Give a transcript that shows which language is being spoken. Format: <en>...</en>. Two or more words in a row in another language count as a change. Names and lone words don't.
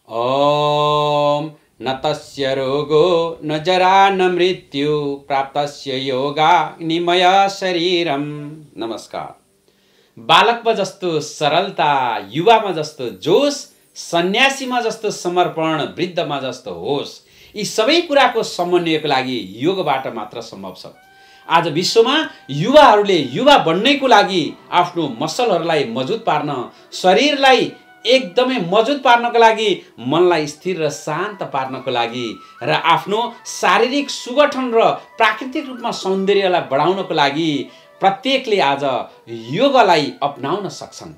<sa>ओम न तस्य रोगो न जरा न मृत्यु प्राप्तस्य योगा निमय शरीरम।</sa> <ne>नमस्कार। बालकमा जस्तो सरलता, युवामा जस्तो जोश, सन्यासीमा जस्तो समर्पण, वृद्धमा जस्तो होश, यी सबै कुराको समन्वयको लागि योगबाट मात्र सम्भव छ। आज विश्वमा युवाहरूले युवा बन्नको लागि आफ्नो मसलहरूलाई मजबुत पार्न, शरीरलाई एकदमै मजबुत पार्नको लागि, मनलाई स्थिर र शान्त पार्नको लागि र आफ्नो शारीरिक सुगठन र प्राकृतिक रूपमा सौन्दर्यलाई बढाउनको लागि प्रत्येकले आज योगलाई अपनाउन सक्छन्।</ne>